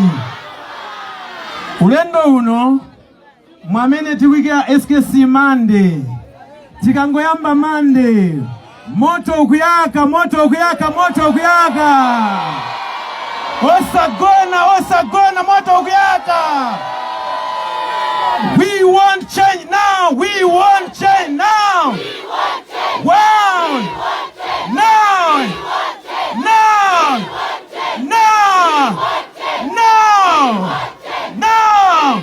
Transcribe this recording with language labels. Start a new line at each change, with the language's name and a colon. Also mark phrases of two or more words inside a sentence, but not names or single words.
Nyanja: Ulendo uno mwamene tiwikira SKC mande. Tikangoyamba mande. Moto ukuyaka, moto ukuyaka, moto ukuyaka. Osagona, moto ukuyaka.
English: We want change now. We want change now. Wow. Now. Now. Now. Now. Now.